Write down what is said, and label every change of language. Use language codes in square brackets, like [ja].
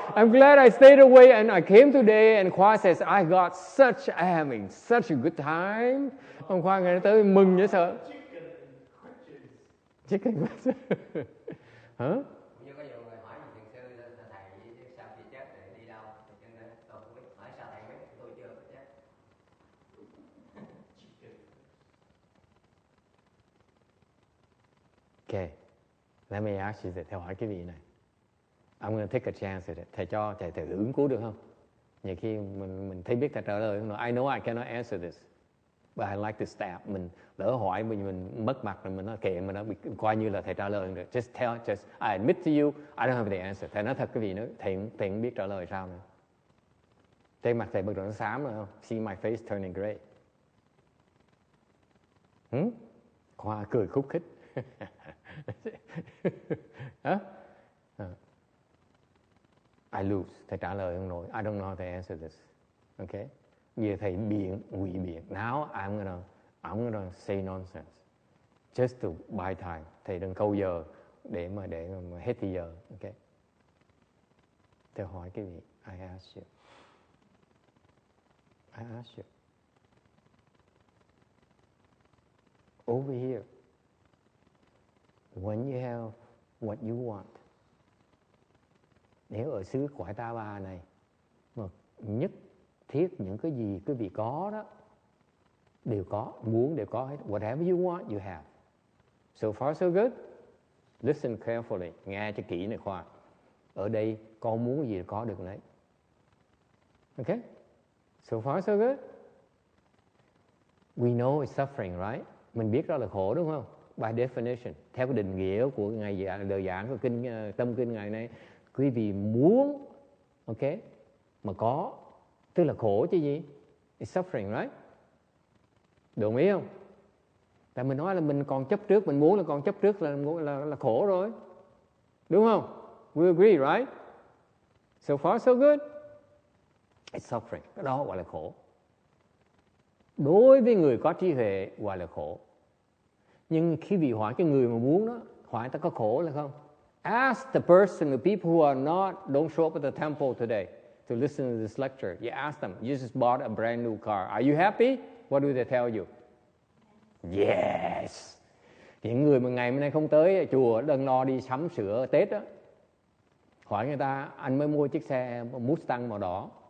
[en] I'm glad I stayed away and I came today. And Khoa says, I having such a good time. [vi] Ông Khoa ngày tới mừng dễ sợ. [en] Chicken question. Hả? [vi] Như có nhiều người hỏi thiền sư thầy sao chị chết để đi đâu? Cho nên tôi không biết hỏi sao thầy biết tôi chưa có chết. [en] Okay, let me ask you this. [vi] Theo hỏi cái vị này. [en] I'm going to take a chance at it. [vi] Thầy cho thầy thử ứng cứu được không? Nhiều khi mình thấy biết thầy trả lời không? [en] I know I cannot answer this, but I like to stab. [vi] Mình lỡ hỏi mình mất mặt rồi mình nói kệ mình đã bị coi như là thầy trả lời được. [en] Just I admit to you, I don't have the answer. [vi] Thầy nói thật cái vị nữa, thầy không biết trả lời sao nữa. Thấy mặt thầy bực nó xám rồi không? [en] See my face turning gray. [vi] Khoa cười khúc khích. Hả? [en] I lose. [vi] Thầy trả lời không nổi. [en] I don't know how to answer this. Okay? [vi] Giờ thầy ngụy biện. [en] Now I'm gonna say nonsense. Just to buy time. [vi] Thầy đừng câu giờ để mà hết thì giờ. [en] Okay? [vi] Thầy hỏi cái gì? [en] I ask you. Over here. When you have what you want. [vi] Nếu ở xứ Cõi Ta Bà này mà nhất thiết những cái gì quý vị có đó đều có, muốn đều có hết. [en] Whatever you want, you have. So far so good. Listen carefully. [vi] Nghe cho kỹ này Khoa. Ở đây con muốn gì có được đấy. [en] Okay? So far so good. We know it's suffering, right? [vi] Mình biết đó là khổ đúng không? [en] By definition, [vi] theo cái định nghĩa của ngài lời giảng của tâm kinh ngày nay, quý vị muốn, ok, mà có, tức là khổ chứ gì? [en] It's suffering, right? [vi] Đồng ý không? Tại mình nói là mình còn chấp trước, mình muốn là còn chấp trước là khổ rồi, đúng không? [en] We agree, right? So far so good. It's suffering. [vi] Cái đó gọi là khổ. Đối với người có trí huệ gọi là khổ. Nhưng khi bị hỏi cái người mà muốn đó, hỏi ta có khổ là không? [en] Ask the person, the people who are don't show up at the temple today to listen to this lecture. You ask them, you just bought a brand new car. Are you happy? What do they tell you? Yes. [vi] Những người mà ngày hôm nay không tới chùa đừng lo đi sắm sửa Tết đó. Hỏi người ta, anh mới mua chiếc xe Mustang màu đỏ.